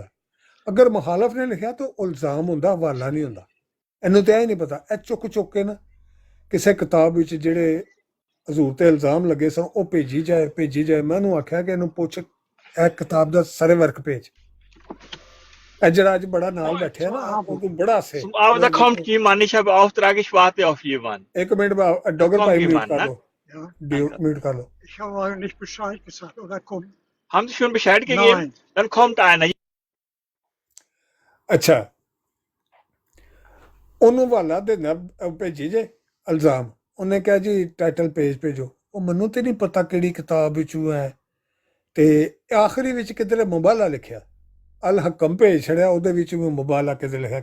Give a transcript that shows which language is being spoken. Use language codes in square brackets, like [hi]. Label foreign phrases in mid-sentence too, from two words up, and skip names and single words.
[pa] ਅਗਰ ਮੁਖਾਲਫ ਨੇ ਲਿਖਿਆ ਤਾਂ ਉਹ ਇਲਜ਼ਾਮ ਹੁੰਦਾ, ਹਵਾਲਾ ਨਹੀਂ ਹੁੰਦਾ। ਇਹਨੂੰ ਤਾਂ ਇਹ ਨਹੀਂ ਪਤਾ, ਇਹ ਚੁੱਕ ਕੇ ਨਾ ਕਿਸੇ ਕਿਤਾਬ ਵਿੱਚ ਜਿਹੜੇ ਹਜ਼ੂਰ ਤੇ ਇਲਜ਼ਾਮ ਲੱਗੇ ਸਨ ਉਹ ਭੇਜੀ ਜਾਏ। ਮੈਂ ਉਹਨੂੰ ਆਖਿਆ ਕਿ ਇਹਨੂੰ ਪੁੱਛ ਇਹ ਕਿਤਾਬ ਦਾ ਸਾਰੇ ਵਰਕ ਭੇਜ। ਇਹ ਜਿਹੜਾ ਅੱਜ ਬੜਾ ਨਾਲ ਬੈਠਿਆ ਨਾ ਉਹ ਬੜਾ ਹਾਸੇ। [de] Aber da kommt jemand, ich habe Auftrag, ich warte auf jemanden. [pa] ਇੱਕ ਮਿੰਟ ਡੋਗਰ ਭਾਈ ਮਿਊਟ ਕਰ ਲਓ, ਮਿਊਟ ਕਰ ਲਓ। [de] Ich habe euch nicht Bescheid gesagt, oder kommt? Haben Sie schon Bescheid gegeben? Nein. Dann kommt einer. [pa] ਅੱਛਾ, ਉਹਨੂੰ ਹਵਾਲਾ ਦੇਣਾ ਭੇਜੀ ਜੇ ਇਲਜ਼ਾਮ। ਉਹਨੇ ਕਿਹਾ ਜੀ ਟਾਈਟਲ ਪੇਜ ਭੇਜੋ। ਉਹ ਮੈਨੂੰ ਤੇ ਨਹੀਂ ਪਤਾ ਕਿਹੜੀ ਕਿਤਾਬ ਵਿੱਚੋਂ ਹੈ, ਤੇ ਆਖਰੀ ਵਿੱਚ ਕਿਤੇ ਮੁਬਾਲਾ ਲਿਖਿਆ, ਅਲ ਹਕਮ ਭੇਜ ਛੜਿਆ, ਉਹਦੇ ਵਿੱਚ ਵੀ ਮੁਬਾਲਾ ਕਿਤੇ ਲਿਖਿਆ।